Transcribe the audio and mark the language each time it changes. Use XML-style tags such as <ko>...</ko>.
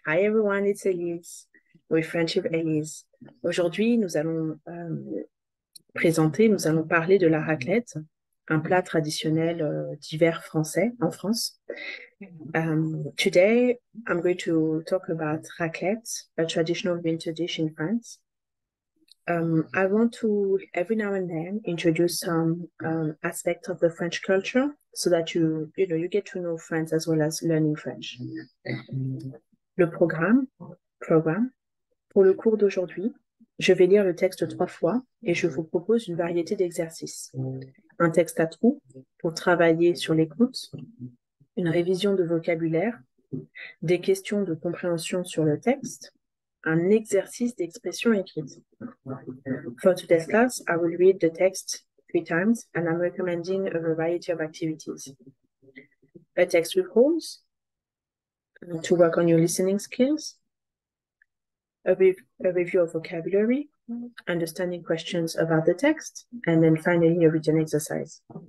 <en>Hi everyone, it's Elise with Friendship Elise.</en> <fr>Aujourd'hui, nous allons nous allons parler de la raclette, un plat traditionnel d'hiver français en France.</fr> <en>Today, I'm going to talk about raclette, a traditional winter dish in France. I want to every now and then introduce some aspects of the French culture so that you get to know France as well as learning French.</en> <fr>Le programme. Pour le cours d'aujourd'hui, je vais lire le texte 3 fois et je vous propose une variété d'exercices. Un texte à trous pour travailler sur l'écoute, une révision de vocabulaire, des questions de compréhension sur le texte, un exercice d'expression écrite.</fr> <en>For today's class, I will read the text 3 times and I'm recommending a variety of activities. A text with holes to work on your listening skills, a review of vocabulary, understanding questions about the text, and then finally a written exercise.</en>